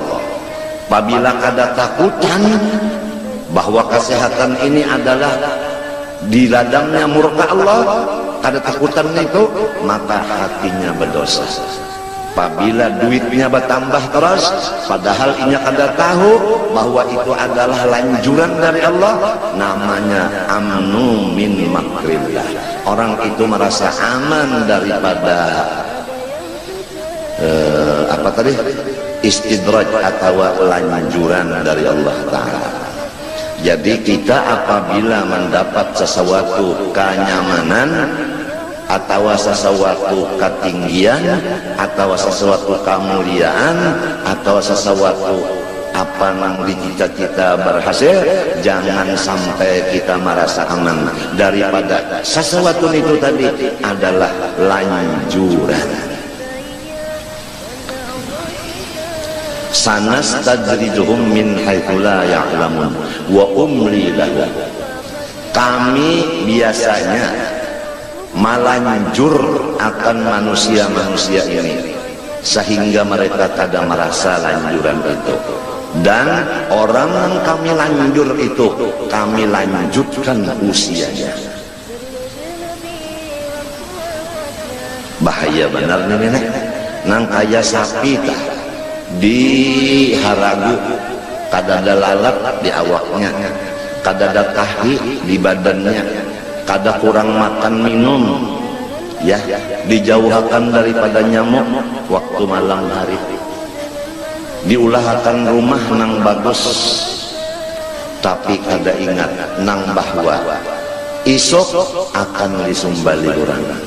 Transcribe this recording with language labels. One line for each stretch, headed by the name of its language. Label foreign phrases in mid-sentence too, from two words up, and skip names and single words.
Indonesian: Apabila ada takutan bahwa kesehatan ini adalah di ladangnya murka Allah, ada takutan itu, maka hatinya berdosa. Apabila duitnya bertambah terus, padahal
Banjar: inya kada tahu
Indonesian: bahwa itu adalah lanjuran dari Allah, namanya
Arabic: أمن من مكر الله.
Indonesian: Orang itu merasa aman daripada istidraj atau lanjuran dari Allah Ta'ala. Jadi kita apabila mendapat sesuatu kenyamanan atau sesuatu ketinggian atau sesuatu kemuliaan atau sesuatu apa yang dicita-cita berhasil, jangan sampai kita merasa aman daripada sesuatu itu tadi adalah lanjuran.
Arabic: سنستدرجهم من حيث لا يعلمون وأملي لهم.
Indonesian: Kami biasanya melanjur akan manusia-manusia ini sehingga mereka tidak merasa lanjuran itu, dan orang yang kami lanjur itu kami lanjutkan usianya.
Banjar: Bahaya benar nih nenek, nang kaya sapi tah di haragu, kada ada lalat di awaknya, kada ada tahi di badannya, kada kurang makan minum, ya, dijauhkan daripada nyamuk waktu malam hari, diulahkan rumah nang bagus, tapi kada ingat nang bahwa isok akan disumbali orang.